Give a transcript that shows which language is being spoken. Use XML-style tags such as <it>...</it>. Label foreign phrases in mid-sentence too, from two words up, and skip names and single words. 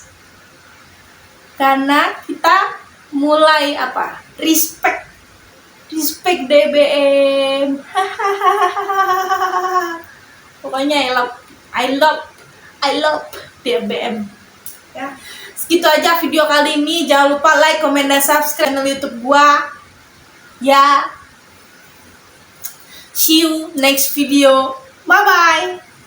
<id>Karena kita mulai apa? Respect DBM. Pokoknya</id> <en>I love</en> <id>DBM. Ya. Segitu aja video kali ini. Jangan lupa</id> <en>like, comment,</en> <id>dan subscribe channel YouTube gua. Ya.</id> <en>See you next video. Bye bye.</en>